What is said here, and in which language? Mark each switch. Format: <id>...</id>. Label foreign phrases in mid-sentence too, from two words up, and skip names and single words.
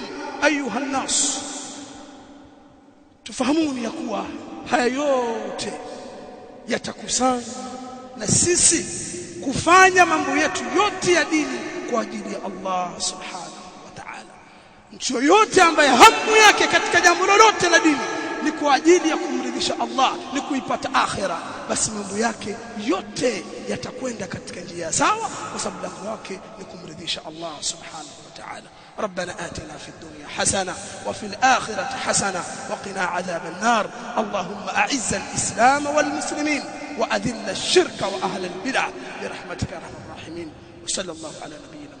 <ar>أيها الناس,</ar> <sw>tufahamuni ya kuwa haya yote yatakusanya na sisi kufanya mambo yetu yote ya dini kwa ajili ya</sw> <ar>الله سبحانه وتعالى.</ar> <sw>Mtu yoyote ambaye hamu yake katika jambo lolote la dini ni kwa ajili ya kumridhisha Allah, ni kuipata akhira, basi mambo yake yote yatakwenda katika njia sawa, kwa sababu lengo lake ni kumridhisha</sw> <ar>الله سبحانه وتعالى. ربنا آتنا في الدنيا حسنة وفي الآخرة حسنة وقنا عذاب النار. اللهم أعز الإسلام والمسلمين وأذل الشرك وأهل البدع برحمتك يا أرحم الراحمين. وصلى الله على نبينا</ar>